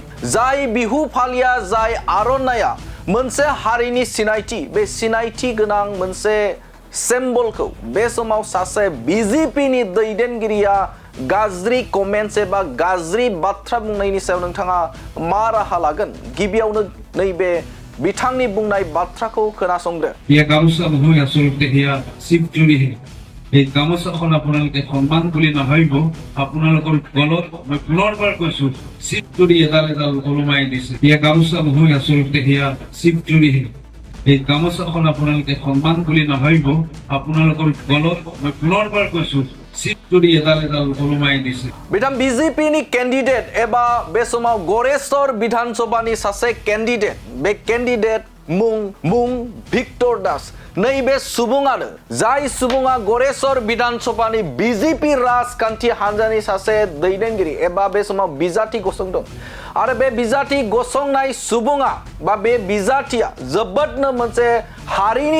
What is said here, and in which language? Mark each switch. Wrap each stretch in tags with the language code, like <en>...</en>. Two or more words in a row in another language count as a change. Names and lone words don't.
<brx>जाय बिहु फालिया जाय आर'नाइया मोनसे हारिनि सिनायथि बे सिनायथि गोनां मोनसे सिम्बलखौ बे समाव सासे बिजेपिनि दैदेनगिरिया गाज्रि कमेन्ट्स एबा गाज्रि बाथ्रा बुंनायनि सायाव नोंथाङा मा राहा लागोन? गिबियावनो नैबे बिथांनि बुंनाय बाथ्राखौ खोनासंदो।</brx> <as>এই গামোচাসমূহ আচলতে সেয়া চিপজুৰিহে। এই গামোচাখন আপোনালোকে সন্মান বুলি নাভাবিব, আপোনালোকৰ গলত মই পুনৰবাৰ কৈছো চিপজুৰি এডাল এডাল ওলমাই দিছে। এই গামোচাসমূহ আচলতে সেয়া চিপজুৰিহে। এই গামোচাখন আপোনালোকে সন্মান বুলি নাভাবিব, আপোনালোকৰ গলত মই পুনৰবাৰ কৈছো চিপজুৰি এডাল এডাল ওলমাই দিছে।</as> <brx>बिथां बिजेपिनि केन्डिडेट एबा बे समाव गरेस्वर विधानसभानि सासे केन्डिडेट बे केन्डिडेट मुं भिक्टर दास नैबे सुबुङानो जाय सुबुङा गरेस्वर विधानसभानि बिजेपि राजखान्थि हान्जानि सासे दैदेनगिरि एबा बे समाव बिजाथि गसंदों आरो बे बिजाथि गसंनाय सुबुङा बा बे बिजाथिया जोबोदनो मोनसे हारिनि</brx>